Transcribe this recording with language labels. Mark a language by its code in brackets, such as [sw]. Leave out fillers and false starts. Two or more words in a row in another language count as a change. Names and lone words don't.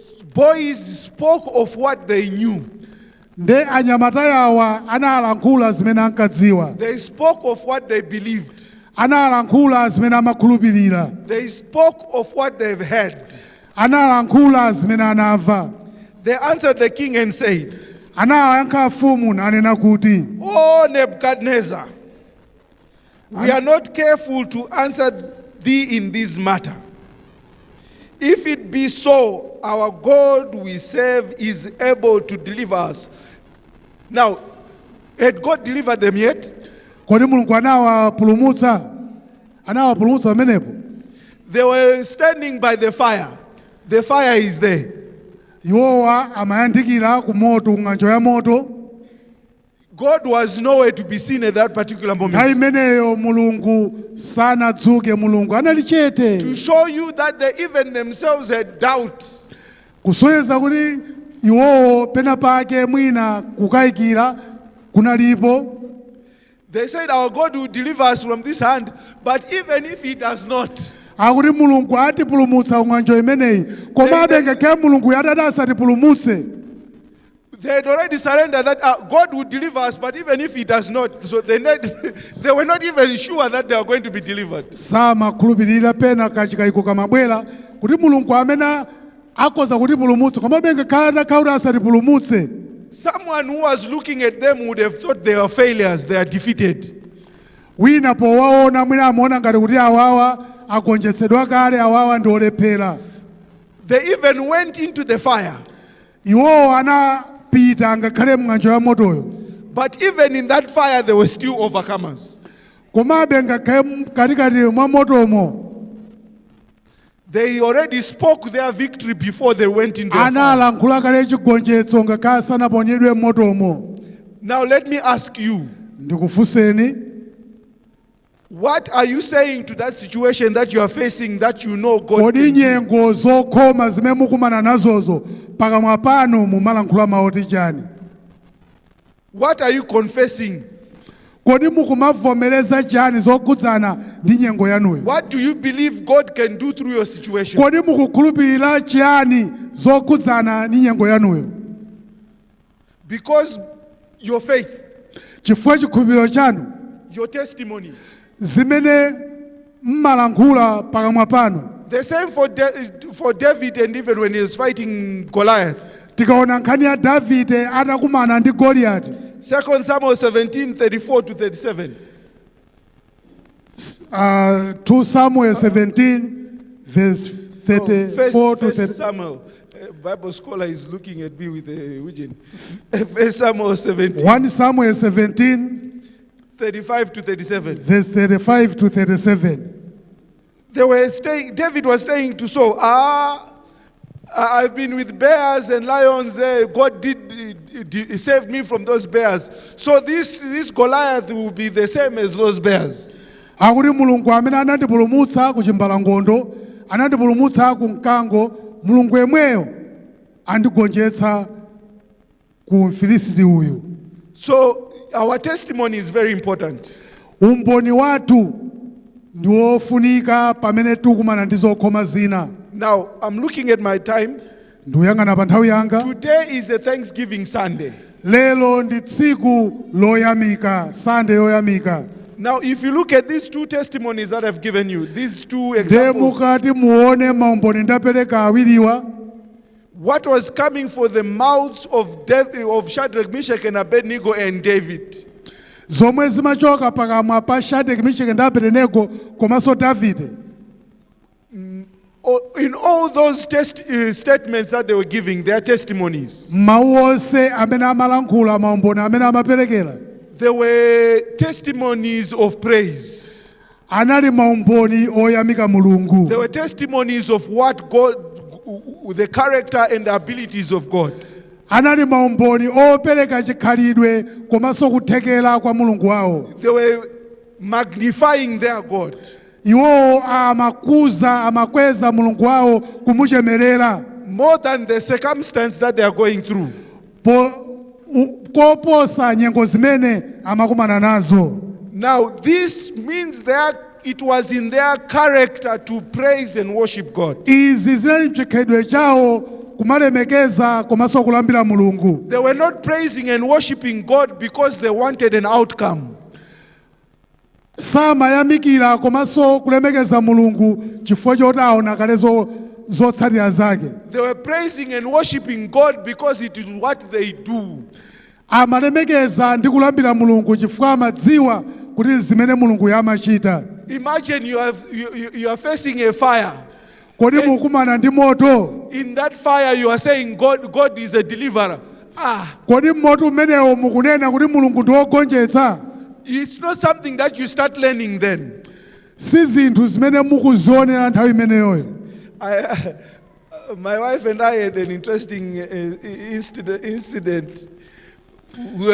[en] boys spoke of what they knew. [ny] Nde anyamata yawa analankhula zimene ankadziwa. [en] They spoke of what they believed. [ny] Analankhula zimene amakhulupirira. [en] They spoke of what they've heard. [ny] Analankhula zimene anamva. [en] They answered the king and said, [ny] Anayankha mfumu nanena kuti, [en] "O Nebuchadnezzar, we are not careful to answer thee in this matter. If it be so, our God we serve is able to deliver us." Now, had God delivered them yet? [ny] kodi Mulungu anawapulumutsa? Anawapulumutsa pamenepo? [en] They were standing by the fire. The fire is there. [ny] Iwowa amayandikira ku moto, ng'anjo ya moto. [en] God was nowhere to be seen at that particular [ny] Nthawi [en] moment. [ny] imeneyo Mulungu sanadzuke, Mulungu anali chete. [en] To show you that they even themselves had doubt. [ny] Kusonyeza kuti iwowo pena pake mwina kukayikira kunalipo. [en] They said our God will deliver us from this hand, but even if he does not, [ny] Akuti Mulungu atipulumutsa ng'anjo imeneyi, komabe ngakhale Mulungu yadada asatipulumutse. [en] they had already surrendered that God would deliver us, but even if he does not, so they were not even sure that they are going to be delivered. [ny] Samakhulupirira pena kachikayiko kamabwera kuti Mulungu amene akoza kutipulumutsa, komabe ngakhale kuti asatipulumutse. [en] Someone who was looking at them would have thought they are failures, they are defeated. [ny] Wina powaona mwina amaona ngati kuti awawa agonjetsedwa kale, awawa ndi olephera. [en] They even went into the fire. [ny] Iwowo anapita ngakhale m'ng'anjo ya motoyo. [en] But even in that fire, they were still overcomers. [ny] Komabe ngakhale katikati mwa motomo, [en] They already spoke their victory before they went into the fire. [ny] analankhula kale chigonjetso ngakhale sanaponyedwe m'motomo. [en] Now let me ask you, [ny] Ndikufunseni, [en] what are you saying to that situation that you are facing that you know God [ny] kodi [en] can do? [ny] nyengo zokhoma zimene mukumana nazozo pakamwa panu mumalankhula mawu chani? [en] What are you confessing? [ny] Kodi mukumavomereza chani zokhudzana ndi nyengo yanuyo? [en] What do you believe God can do through your situation? [ny] Kodi mukukhulupirira chani zokhudzana ndi nyengo yanuyo? [en] Because your faith, [ny] Chifukwa chikhulupiriro chanu, [en] your testimony. [ny] zimene mmalankhula pakamwa panu. [en] The same for David, and even when he was fighting Goliath. [ny] Tikaona nkhani ya Davide atakumana ndi Goliati. [en] 2 Samuel 17:34 to 37. 2 Samuel 17 verse 34 to 30. First Samuel. Bible scholar is looking at me with a vision. 1 Samuel 17. 1 Samuel 17 35 to 37. verse 35 to 37. They were staying, David was saying to Saul, I've been with bears and lions. God did save me from those bears. So this Goliath will be the same as those bears. [ny] Akuti Mulungu amene anandipulumutsa ku chimbalangondo, anandipulumutsa ku mkango, Mulungu yemweyo andigonjetsa ku Mfilisiti uyu. [en] So our testimony is very important. [ny] Umboni wathu ndi wofunika pamene tikumana ndi zokhoma zina. [en] Now, I'm looking at my time. [ny] Ndiyang'ana pa nthawi yanga. [en] Today is a Thanksgiving Sunday. [ny] Lelo ndi tsiku loyamika, Sunday yoyamika. [en] Now, if you look at these two testimonies that I've given you, these two examples, [ny] Mukati muone maumboni ndapereka awiriwa. [en] what was coming for the mouths of Shadrach, Meshach, and Abednego and David? [ny] Zomwe zimachoka pakamwa pa Shadrach, Meshach ndi Abednego komanso Davide. [en] In all those statements that they were giving, their testimonies, [ny] Mawu onse amene amalankhula maumboni amene amaperekera, [en] there were testimonies of praise. [ny] anali maumboni oyamika Mulungu. [en] There were testimonies of what God, the character and the abilities of God. [ny] Anali maumboni opereka chikhalidwe komanso kuthekera kwa Mulungu wawo. [en] They were magnifying their God. [ny] Iwo amakweza Mulungu wawo kumuchemerera. [en] More than the circumstance that they are going through. [ny] Koposa nyengo zimene amakumana nazo. [en] Now this means that it was in their character to praise and worship God. [ny] Izi zinali mchikhalidwe chawo kumalemekeza komanso kulambira mulungu. [en] They were not praising and worshiping God because they wanted an outcome. [ny] Samayamikira komanso kulemekeza mulungu chifukwa choti aona kale zotsatira zake. [en] They were praising and worshiping God because it is what they do. [ny] Amalemekeza ndi kulambira mulungu chifukwa amadziwa kuti zimene mulungu yamachita. [en] Imagine you are facing a fire. [ny] Kodi mukumana ndi moto. [en] In that fire you are saying God is a deliverer. [ny] Kodi moto umenewo mukunena kuti mulungu ndi wogonjetsa. [en] It's not something that you start learning then. [ny] Si zinthu zimene mukuzionera nthawi imeneyoyo. [en] My wife and I had an interesting incident. We were